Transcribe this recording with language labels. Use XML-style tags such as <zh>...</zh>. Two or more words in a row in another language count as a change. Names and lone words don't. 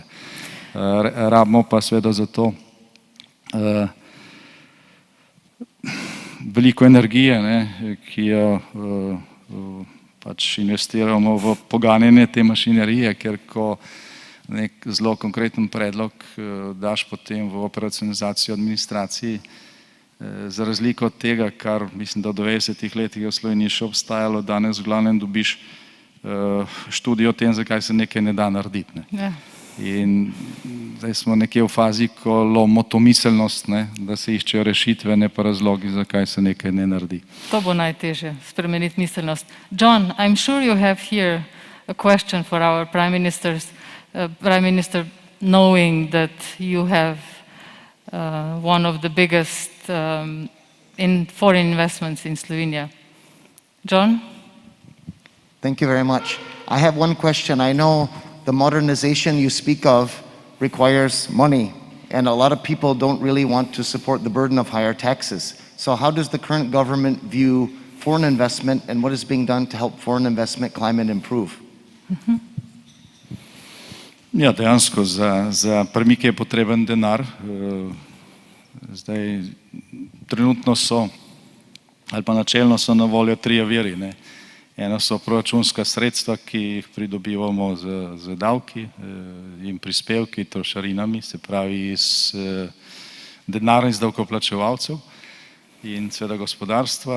<sl>Rabimo pa seveda za to veliko energije, ki jo pač investiramo v poganjanje te mašinerije, ker ko nek zelo konkreten predlog daš potem v operacionalizacijo administraciji, za razliko od tega, kar mislim, da v 90-ih letih v Sloveniji še obstajalo, danes v glavnem dobiš študijo o tem, zakaj se nekaj ne da narediti. Ja. In zdaj smo nekje v fazi, ko lomimo to miselnost, da se iščejo rešitve, ne pa razlogi, zakaj se nekaj ne naredi. To bo najtežje, spremeniti miselnost.</sl> <en>John, I'm sure you have here a question for our Prime Minister, knowing that you have one of the biggest in foreign investments in Slovenia. John? Thank you very much. I have one question. I know the modernization you speak of requires money, and a lot of people don't really want to support the burden of higher taxes. So how does the current government view foreign investment, and what is being done to help foreign investment climate improve?</en> <sl>Ja, dejansko za premike je potreben denar. Zdaj, trenutno so, ali pa načelno so na voljo trije viri. Eno so proračunska sredstva, ki jih pridobivamo z davki in prispevki, trošarinami, se pravi iz denarja iz davkoplačevalcev in seveda gospodarstva.</sl>